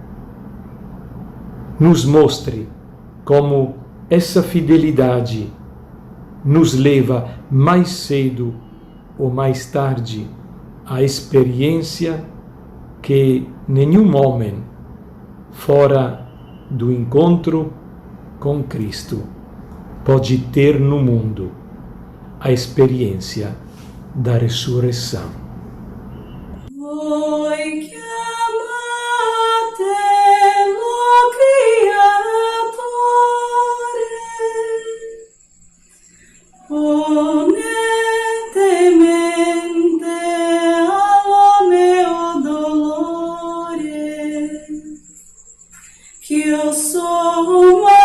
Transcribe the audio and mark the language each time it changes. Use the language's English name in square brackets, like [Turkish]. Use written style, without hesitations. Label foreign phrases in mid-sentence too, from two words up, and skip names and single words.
[Portuguese] Nos mostre como essa fidelidade nos leva mais cedo ou mais tarde à experiência que nenhum homem, fora do encontro com Cristo, pode ter no mundo, a experiência da ressurreição. [Italian] Voi chiamate lo Creatore, ponete mente allo meo dolore, ch'io so